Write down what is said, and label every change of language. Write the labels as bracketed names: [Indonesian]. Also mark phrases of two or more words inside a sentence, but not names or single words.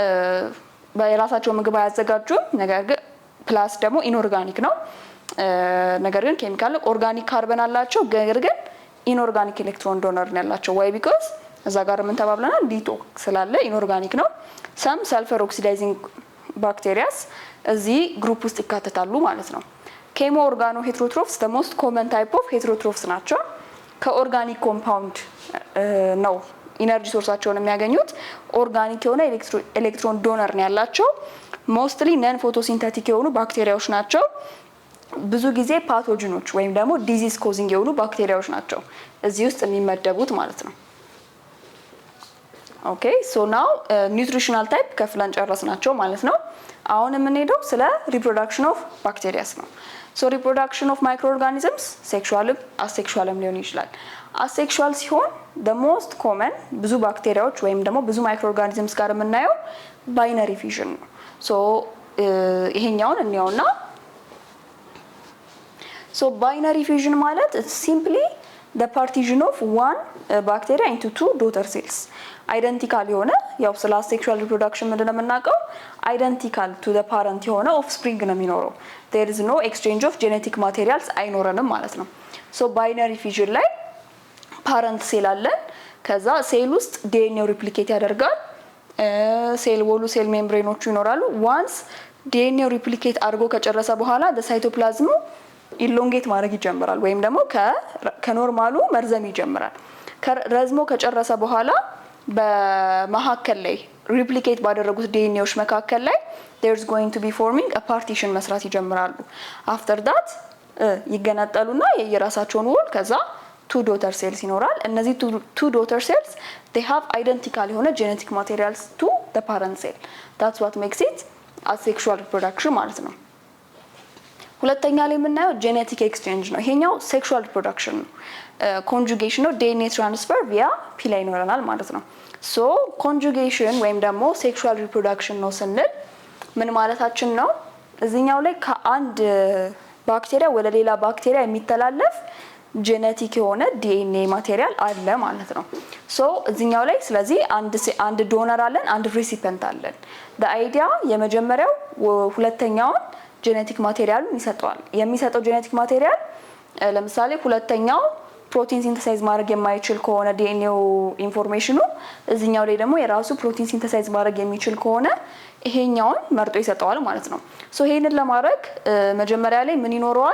[Amharic] በራሳቸው ምግብ አያዘጋጁም፣ ነገር ግን ፕላስ ደግሞ ኢንኦርጋኒክ ነው። ነገር ግን [English] chemical organic carbon [Amharic] አላቸው፣ ነገር ግን [English] inorganic electron donor [Amharic] ነው ያላቸው። [English] why because [Amharic] እዛ ጋር ምን ተባብለናል? ሊቶ ስላለ ኢንኦርጋኒክ ነው። [English] some sulfur oxidizing bacterias [Amharic] እዚህ ግሩፕ ውስጥ ይካተታሉ ማለት ነው። [English] chemo organo heterotrophs the most common type of heterotrophs [Amharic] ናቸው። ከኦርጋኒክ ኮምፓውንድ ነው ኢነርጂ ሶርሳቸውን የሚያገኙት። ኦርጋኒክ የሆነ [English] electron donor [Amharic] ነው ያላቸው። [English] mostly non photosynthetic [Amharic] የሆኑ ባክቴሪያዎች ናቸው። ብዙ ጊዜ ፓቶጂኖች ወይም ደግሞ [English] disease causing [Amharic] የሆኑ ባክቴሪያዎች ናቸው እዚህ ውስጥ የሚመደቡት ማለት ነው። [English] okay so now nutritional type [Amharic] ከፍለን ጨረስናቸው ማለት ነው። አሁን የምንሄደው ስለ [English] reproduction of bacterias [Amharic] ነው። [English] so reproduction of micro organisms [Amharic] ሴክሹዋልም አሴክሹዋልም ሊሆን ይችላል። አሴክሹዋል ሲሆን [English] the most common [Amharic] ብዙ ባክቴሪያዎች ወይም ደግሞ ብዙ [English] micro organisms [Amharic] ጋር የምናየው [English] binary fission [Amharic] ነው። ሶ ይሄኛውን እንየውና [English] so binary fission [Amharic] ማለት [English] simply the partition of one bacteria into two daughter cells [Amharic] አይደንቲካል የሆነ ያው ስለ አሴክሹዋል ሪፕሮዳክሽን ምንድነው የምናውቀው [English] identical to the parent [Amharic] የሆነ ኦፍስፕሪንግ ነው የሚኖረው [English] there is no exchange of genetic materials [Amharic] አይኖረንም ማለት ነው። ሶ [English] binary fission [Amharic] ላይ [English] parent cell [Amharic] አለን ከዛ ሴል ውስጥ ዲኤንኤው ሪፕሊኬት ያደርጋል ሴል ወሉ ሴል ሜምብሬኖቹ ይኖራሉ ዋንስ ዲኤንኤው ሪፕሊኬት አድርጎ ከጨረሰ በኋላ ሳይቶፕላዝሙ ኢሎንጌት ማድረግ ይጀምራል ወይም ደግሞ ከኖርማሉ መርዘም ይጀምራል ረዝሞ ከጨረሰ በኋላ በመሐከል ላይ ሪፕሊኬት ባደረጉት ዲኤንኤዎች መካከል ላይ [English] there's going to be forming a partition [Amharic] መስራት ይጀምራሉ [English] after that [Amharic] ይገነጠሉና የየራሳቸውን ወል ከዛ [English] two daughter cells [Amharic] ይኖራል እነዚህ [English] two daughter cells they have identical [Amharic] የሆነ [English] genetic materials to the parent cell that's what makes it asexual reproduction [Amharic] ማለት ነው። ሁለተኛ ላይ የምናየው [English] genetic exchange [Amharic] ነው። ይሄኛው [English] sexual reproduction [Amharic] ነው። conjugation ነው [English] DNA transfer via [Amharic] ፒላ ይኖረናል ማለት ነው። [English] so conjugation [Amharic] ወይም ደግሞ [English] sexual reproduction [Amharic] ነው ስንል ምን ማለታችን ነው? እዚህኛው ላይ ከአንድ ባክቴሪያ ወደ ሌላ ባክቴሪያ የሚተላለፍ ጄኔቲክ የሆነ [English] DNA material [Amharic] አለ ማለት ነው። ሶ እዚህኛው ላይ ስለዚህ አንድ ዶነር አለን አንድ ሪሲፒየንት አለን። [English] the idea [Amharic] የመጀመሪያው ሁለተኛውን ጄኔቲክ ማቴሪያሉን ይሰጠዋል። የሚሰጠው [English] genetic material [Amharic] ለምሳሌ ሁለተኛው [English] protein synthesize [Amharic] ማድረግ የማይችል ከሆነ ዲኤንኤው ኢንፎርሜሽኑ እዚህኛው ላይ ደግሞ የራሱ [English] protein synthesize [Amharic] ማድረግ የሚችል ከሆነ ይሄኛውን መርጦ ይሰጠዋል ማለት ነው። ሶ ይሄንን ለማድረግ መጀመሪያ ላይ ምን ይኖረዋል?